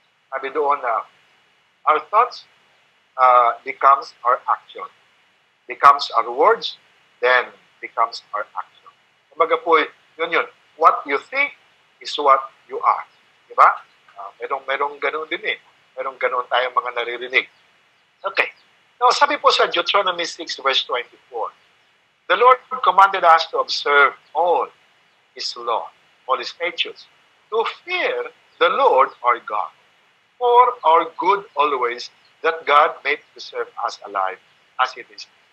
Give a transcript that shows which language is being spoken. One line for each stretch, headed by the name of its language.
Filipino: Sabi doon na,
English: our thoughts becomes our action. Becomes our words, then becomes our action.
Filipino: Kumbaga po, yun.
English: What you think is what you are.
Filipino: Di ba? Merong ganun din eh. Merong ganun tayong mga naririnig.
English: Okay. Now,
Filipino: sabi po sa
English: Deuteronomy 6 verse 24, the Lord commanded us to observe all His law, all His statutes, to fear the Lord our God, for our good always, that God may preserve us alive as it is.